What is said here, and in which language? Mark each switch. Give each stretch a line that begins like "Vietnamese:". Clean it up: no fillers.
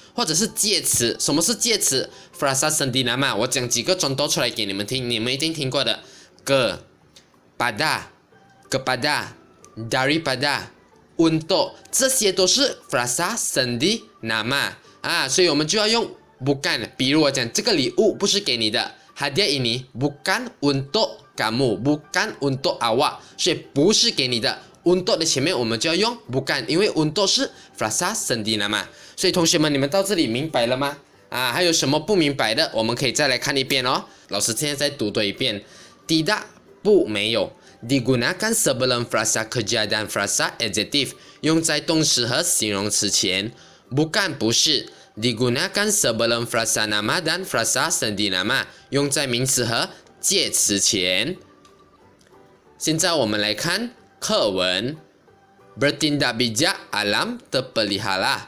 Chinese: 或者是介词，什么是介词 frasa sendi nama 我讲几个contoh出来给你们听，你们一定听过的 kepada daripada untuk 这些都是 frasa sendi nama 啊，所以我们就要用 bukan。比如我讲这个礼物不是给你的，
Malay: hadiah ini bukan untuk kamu, bukan untuk awak，
Chinese: 所以不是给你的。 untuk 的前面我们就要用 bukan， 因为 untuk 是 frasa sendi nama。所以同学们，你们到这里明白了吗？啊，还有什么不明白的，我们可以再来看一遍哦。老师现在再读多一遍。
Malay: tidak 不没有 ，digunakan sebelum frasa kerja dan frasa adjektif
Chinese: 用在动词和形容词前。
Malay: bukan 不是。 Digunakan sebelum frasa nama dan frasa sendi nama
Chinese: 用在名词和介词前。现在我们来看课文
Malay: Bertindak bijak alam terpelihara。